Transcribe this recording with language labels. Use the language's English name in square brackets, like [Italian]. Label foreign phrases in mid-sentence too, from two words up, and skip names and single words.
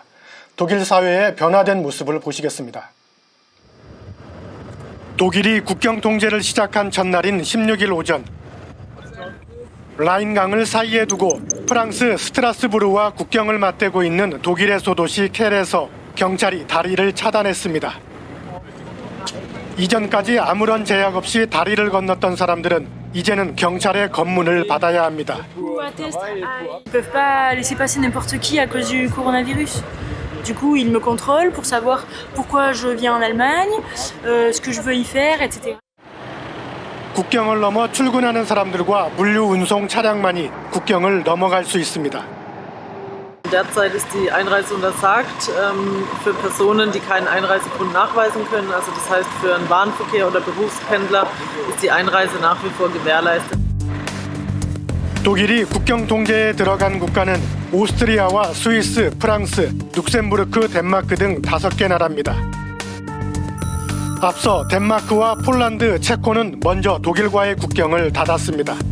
[Korean] 독일 사회의 변화된 모습을 보시겠습니다. 독일이 국경 통제를 시작한 전날인 16일 오전, 라인강을 사이에 두고 프랑스 스트라스부르와 국경을 맞대고 있는 독일의 소도시 켈에서 경찰이 다리를 차단했습니다. 이전까지 아무런 제약 없이 다리를 건넜던 사람들은 이제는 경찰의 검문을 받아야 합니다. [French] Ils ne peuvent pas laisser passer n'importe qui à cause du coronavirus. Du coup, ils me contrôlent pour savoir pourquoi je viens en Allemagne, ce que je veux y faire, etc. [Korean] 국경을 넘어 출근하는 사람들과 물류 운송 차량만이 국경을 넘어갈 수 있습니다. [German] Derzeit ist die Einreise untersagt für Personen, die keinen Einreisegrund nachweisen können. Also das heißt, für den Warenverkehr oder Berufspendler ist die Einreise nach wie vor gewährleistet. [Korean] 독일이 국경 통제에 들어간 국가는 오스트리아와 스위스, 프랑스, 룩셈부르크, 덴마크 등 5개 나라입니다. 앞서 덴마크와 폴란드, 체코는 먼저 독일과의 국경을 닫았습니다.